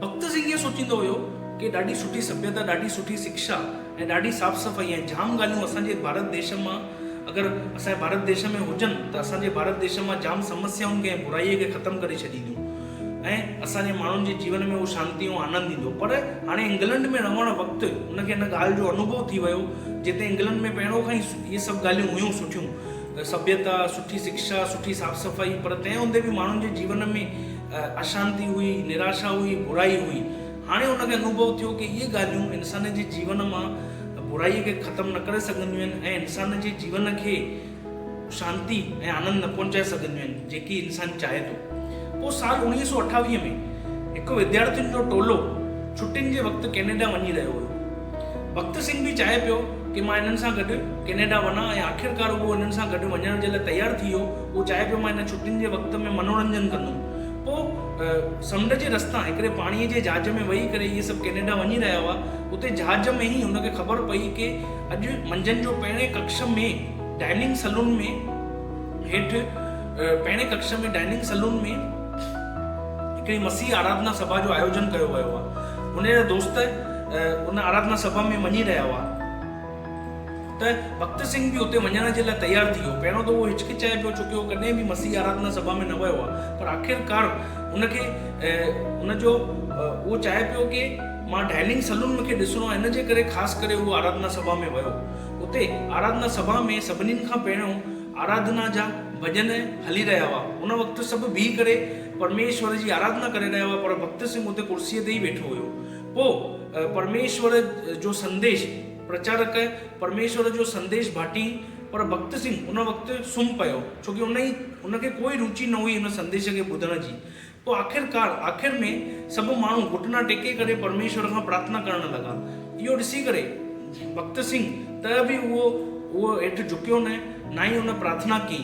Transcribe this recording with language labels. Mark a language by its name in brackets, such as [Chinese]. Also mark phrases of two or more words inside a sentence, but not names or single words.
[Sindhi] भक्त सिंह इहो सोचींदो हुयो कि ॾाढी सुठी सभ्यता, ॾाढी सुठी शिक्षा ऐं ॾाढी साफ़ सफ़ाई ऐं जाम ॻाल्हियूं असांजे भारत देश मां अगरि असांजे भारत देश में हुजनि त असांजे भारत देश मां जाम समस्याउनि खे ऐं बुराईअ खे ख़तमु करे छॾींदियूं। ऐं असांजे माण्हुनि जे जीवन में उहो शांती ऐं आनंद ईंदो। पर हाणे इंग्लैंड में रहण वक़्तु उनखे हिन ॻाल्हि जो अनुभव थी वियो, जिते इंग्लैंड में पहिरियों खां ई इहे सभु ॻाल्हियूं हुयूं सुठियूं, सभ्यता, सुठी शिक्षा, सुठी साफ़ सफ़ाई, पर तंहिं हूंदे बि माण्हुनि जे जीवन में अशांति हुई, निराशा हुई, बुराई हुई। हाणे हुनखे अनुभव थियो कि इहे ॻाल्हियूं इंसान जे जीवन मां बुराईअ खे ख़तमु न करे सघंदियूं आहिनि ऐं इंसान जे जीवन खे शांती ऐं आनंद न पहुचाए सघंदियूं आहिनि, जेकी इंसानु चाहे थो। पोइ साल 1928 में हिकु विद्यार्थियुनि जो टोलो छुटियुनि जे वक़्तु कैनेडा वञी रहियो हुयो। भक्त सिंह बि चाहे पियो कि मां हिननि सां गॾु कैनेडा वञा, ऐं आख़िरकार उहो हिननि सां गॾु वञण जे लाइ तयारु थी वियो। उहो चाहे पियो मां हिन छुटियुनि जे वक़्त में मनोरंजन कंदुमि। पोइ समुंड जे रस्ता हिकिड़े पाणीअ जे जहाज में वेही करे इहे सभु कैनेडा वञी रहिया हुआ। उते जहाज में ई हुनखे ख़बर पई कि अॼु मंझंदि जो पहिरें कक्ष में [English] dining saloon [Sindhi] में हेठि पहिरें कक्ष में [English] dining saloon [Sindhi] में हिकिड़ी मसीह आराधना सभा जो आयोजन कयो वियो आहे। हुनजा दोस्त उन आराधना सभा में वञी रहिया हुआ, त भक्त सिंह बि उते वञण जे लाइ तयारु थी वियो। पहिरियों त उहो हिचकिचाए पियो, छोकी उहो कॾहिं बि मसीह आराधना सभा में न वियो आहे, पर आख़िरकार उनखे उनजो उहो चाहे पियो कि मां [English] dining saloon [Sindhi] मूंखे ॾिसणो आहे, इन जे करे ख़ासि करे उहो आराधना सभा में वियो। उते आराधना सभा में सभिनीनि खां पहिरियों आराधना जा भॼन हली रहिया हुआ। उन वक़्तु सभु बीह करे परमेश्वर जी आराधना करे रहिया हुआ, पर भक्त सिंह उते कुर्सीअ ते ई वेठो हुयो। पोइ परमेश्वर जो संदेश प्रचारक परमेश्वर जो संदेश बाटी, पर भक्त सिंह उन वक़्तु सुम्ही पियो, छोकी उनखे कोई रुचि न हुई उन संदेश खे ॿुधण जी। पोइ आख़िर में सभु माण्हू घुटना टेके करे परमेश्वर खां प्रार्थना करण लॻा। इहो ॾिसी करे भक्त सिंह त बि उहो हेठि झुकियो न ई हुन प्रार्थना कई।